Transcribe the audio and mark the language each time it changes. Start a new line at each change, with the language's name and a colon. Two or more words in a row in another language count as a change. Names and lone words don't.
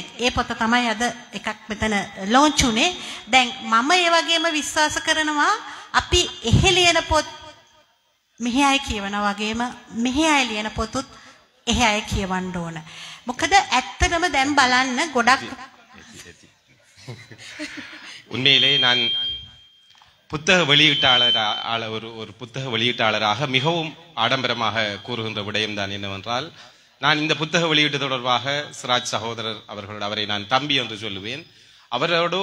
Sinhala: ඒ පොත තමයි අද එකක් මෙතන ලොන්ච් උනේ. දැන් මම ඒ වගේම විශ්වාස කරනවා අපි එහෙ ලියන පොත් මෙහි අය කියවන වගේම මෙහි අය ලියන පොතුත් එහෙ අය කියවන්න ඕන. මොකද ඇත්තටම දැන් බලන්න ගොඩක්
Tamil: உண்மையிலே நான் புத்தக ஒரு புத்தக வெளியீட்டாளராக மிகவும் ஆடம்பரமாக கூறுகின்ற விடயம்தான் என்னவென்றால், நான் இந்த புத்தக வெளியீட்டு தொடர்பாக சிராஜ் சகோதரர் அவரை நான் தம்பி என்று சொல்லுவேன்.